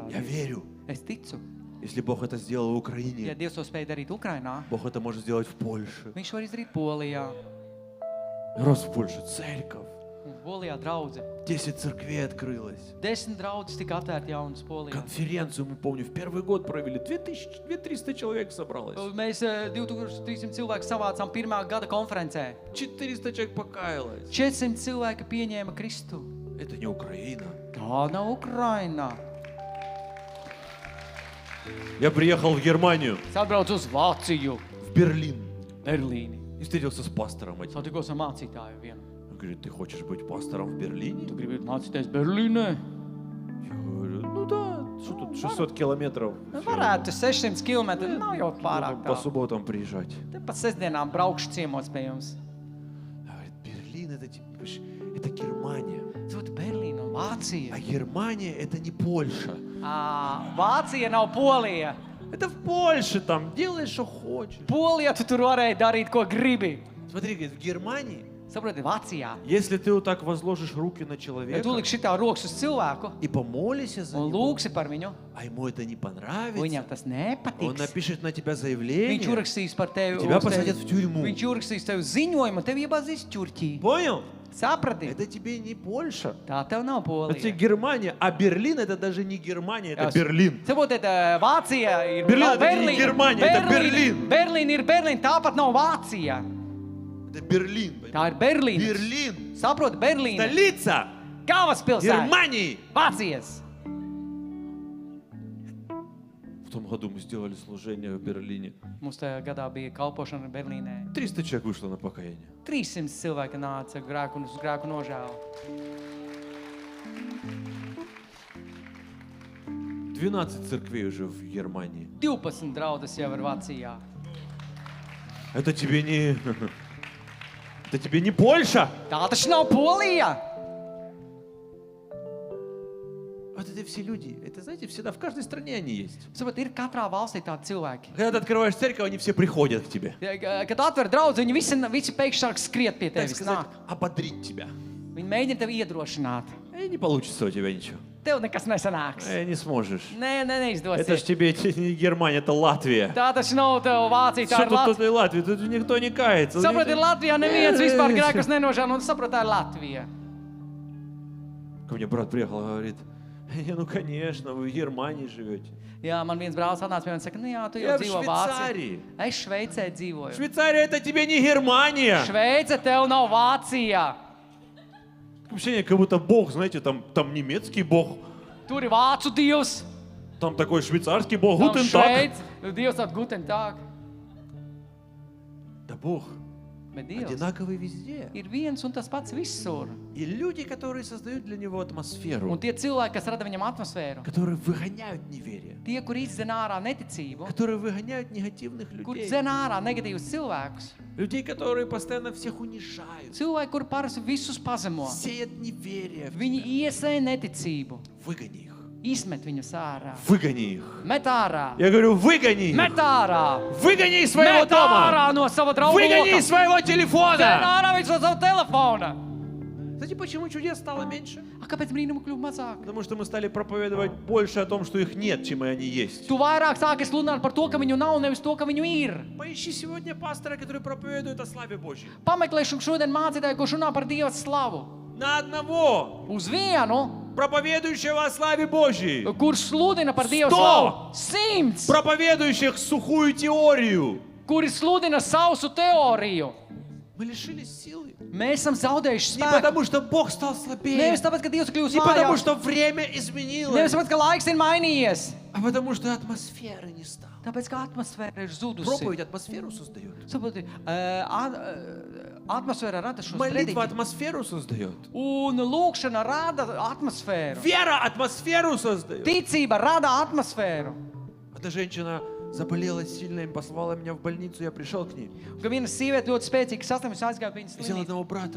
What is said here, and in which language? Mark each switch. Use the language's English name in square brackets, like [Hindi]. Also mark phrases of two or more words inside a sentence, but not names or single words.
[Russian] Я [Latvian] tādi ir. [Russian] верю, [Latvian] Es ticu, [Russian] если Бог это сделал в [Latvian] ja [Russian] Украине, [Latvian] Dievs to spēja darīt Ukrainā, [Russian] Бог это может сделать в Польше. [Latvian] viņš var izdarīt Polijā. [Russian] Раз в Польше церковь, [Latvian] Un Polijā draudze. [Russian] 10 церквей открылось. [Latvian] 10 draudzes tika atvērti jaunas Polijā. [Russian] Конференцию, мы помню, в первый год провели. 2300 человек собралось. [Latvian] Mēs 2300 cilvēku savācām pirmā gada konferencē. [Russian] 400 человек покаялось. [Latvian] 400 cilvēki pieņēma Kristu. [Russian] Это не Украина. [Latvian] Tā nav Ukraina. [Russian] Я приехал в Германию, [Latvian] Es atbraucu uz Vāciju, [Russian] в Берлин, [Latvian] Berlīni. [Russian] и встретился с пастором этим. [Latvian] Satikos ar mācītāju vienu. [Russian] Он говорит, ты хочешь быть пастором в Берлине? [Latvian] Tu gribi mācīties Berlīnē? [Russian] Я говорю, ну да, что тут 600 километров. [Latvian] Varētu 600 km, nav jau pārāk [Russian] По [Latvian] tālu. [Russian] субботам приезжать. [Latvian] Te pat sestdienām braukšu ciemos pie jums. [Russian] Говорит, Берлин это Германия. [Latvian] Tur Berlīna un Vācija. [Russian] А Германия это не Польша. [Latvian] Vācija nav Polija. [Russian] Это в Польше там, делай, что хочешь. [Latvian] Polijā tu tur varēji darīt, ko gribi. [Russian] Смотри, говорит, в Германии, [Latvian] Saproti, Vācijā. [Russian] если ты вот так возложишь руки на [Latvian] Ja [Russian] человека [Latvian] tu liksi šitā rokas uz cilvēku [Russian] и помолишься за [Latvian] un [Russian] него, [Latvian] lūgsi par viņu, [Russian] а ему это не [Latvian] viņam [Russian] понравится, [Latvian] tas [Russian] он [Latvian] nepatiks. [Russian] напишет на тебя [Latvian] Viņš [Russian] заявление. [Latvian] uzrakstīs par tevi. [Russian] Тебя [Latvian] uz tevi- [Russian] посадят в тюрьму. [Latvian] Viņš uzrakstīs tev ziņojumu, tev iebāzīs ķurķī. [Russian] Понял? [Latvian] Saprati? [Russian] Это тебе не Польша. [Latvian] Tā tev nav [Russian] Это тебе Polija. Германия. А Берлин это даже не Германия, это [Latvian] Jā, [Russian] Берлин. [Latvian] Saprotiet, Vācija ir Berlīna, tad ir Germāņa, это Berlīna. Berlīna ir Berlīna, tāpat nav Vācija. [Russian] Это Берлин. [Latvian] Tā ir Berlīna. [Russian] Берлин. [Latvian] Saproti, Berlīna. [Russian] Столица [Latvian] Galvaspilsēta. [Russian] Германии. [Latvian] Vācijas. [Russian] В том году мы сделали служение в Берлине. [Latvian] Mums tajā gadā bija kalpošana Berlīnē. [Russian] 300 человек вышло на покаяние. [Latvian] 300 cilvēki nāca grēku un uz grēku nožēlu. [Russian] 12 церквей уже в Германии. [Latvian] 12 draudzes jau ir Vācijā. [Russian] Это тебе не... Это тебе не Польша. [Latvian] Tā taču nav Polija. [Russian] Вот это все люди. Это, знаете, всегда в каждой стране они есть. [Latvian] Saprot, ir katrā valstī tādi cilvēki. [Russian] Когда ты открываешь церковь, они все приходят к тебе. [Latvian] Kad atver draudzi, viņi visi pēkšņi sāk skriet pie [Russian] Так [Latvian] tevis. [Russian] сказать, [Latvian] Nāk. [Russian] ободрить тебя. [Latvian] Viņi mēģina tevi iedrošināt. [Russian] И не получится у тебя ничего. [Latvian] Tev nekas nesanāks. [Russian] Не сможешь. [Latvian] Nē, [Russian] Это ж [Latvian] neizdosies. [Russian] тебе не Германия, это Латвия. [Latvian] Tā taču nav tev Vācija, tā [Russian] Что [Latvian] ir [Russian] тут [Latvian] Latvija. [Russian] и Латвия? Тут никто не кается. [Latvian] Saprot, ir Latvijā neviens Ē, vispār ē, grēkus nenožēlo, un saprot, tā ir Latvija. [Russian] Ко мне брат приехал и говорит, ну конечно, вы в Германии живете. [Latvian] Jā, man viens brālis atnāca pie manis un saka, nu jā, tu [Russian] Я [Latvian] jau [Russian] в [Latvian] dzīvo Vācijā. [Russian] Швейцарии. [Latvian] Es Šveicē dzīvoju. [Russian] Швейцария это тебе не Германия. [Latvian] Šveice tev nav Vācijā. [Russian] Ощущение, как будто Бог, знаете, там немецкий Бог, [Latvian] Tur ir vācu dievs. [Russian] там такой швейцарский Бог. [Latvian] Tam [German] Guten Tag. [Latvian] Šveic, dievs tāds [German] guten tag. [Russian] Да Бог [Latvian] Bet dievs [Russian] одинаковый везде. [Latvian] ir viens un tas pats visur. [Russian] И люди, которые создают для него [Latvian] Un [Russian] атмосферу, [Latvian] tie cilvēki, kas rada viņam atmosfēru, [Russian] которые выгоняют неверие, [Latvian] tie, kur izdzen ārā neticību, [Russian] которые выгоняют негативных [Latvian] kur [Russian] людей, [Latvian] dzen ārā negatīvus cilvēkus, [Russian] людей, которые постоянно всех унижают, [Latvian] cilvēki, kur parasti visus pazemo, [Russian] сеют неверие, в [Latvian] viņi [Russian] тебя. [Latvian] iesēja neticību. [Russian] Выгони их. [Latvian] Izmet viņus ārā. [Russian] Выгони их. [Latvian] Met ārā. [Russian] Я говорю, выгони их. [Latvian] Met ārā. [Russian] Выгони из своего [Latvian] Met ārā [Russian] дома. [Latvian] no sava drauga [Russian] Выгони [Latvian] loka. [Russian] из своего [Latvian] Met [Russian] телефона. [Latvian] ārā viņus no sava telefona. [Russian] Знаете, почему чудес стало меньше? [Latvian] A, kāpēc brīnumu kļuva mazāk? [Russian] Потому что мы стали проповедовать больше о том, что их нет, чем и они есть. [Latvian] Tu vairāk sāki sludināt par to, ka viņu nav, nevis to, ka viņu ir. [Russian] Поищи сегодня пастора, который проповедует о славе Божьей. [Latvian] Pameklēšu šodien mācītāju, kurš runā par Dieva slavu. [Russian] На одного, [Latvian] Uz vienu, [Russian] проповедующего о славе Божьей. [Latvian] kurš sludina par Dieva [Russian] 100. [Latvian] slavu. 100, [Russian] Проповедующих сухую теорию. [Latvian] kuri sludina sausu teoriju. [Russian] Мы лишились силы. [Latvian] Mēs esam zaudējuši [Russian] Не [Latvian] spēku. [Russian] потому, что Бог стал слабее. [Latvian] Nevis tāpēc, ka Dievs kļūst [Russian] Не потому, [Latvian] vājāks. [Russian] что время [Latvian] Nevis [Russian] изменилось. [Latvian] tāpēc, ka laiks ir mainījies. [Russian] А потому, что атмосферы не стало. [Latvian] Tāpēc, ka atmosfēra ir zudusi. [Russian] Проповедь атмосферу создает. [Latvian] Saproti, atmosfēra rada šo [Russian] Молитва [Latvian] sprediķi. [Russian] атмосферу создает. [Latvian] Un lūkšana rada atmosfēru. [Russian] Вера атмосферу создает. [Latvian] Ticība rada atmosfēru. [Russian] Эта женщина заболела сильно, им послала меня в больницу, я пришел к ней. [Latvian] Ka viena sieviete ļoti spēcīga saslimusi, aizgāja pie viņas [Russian] Взял [Latvian] slimnīcā. [Russian] одного брата.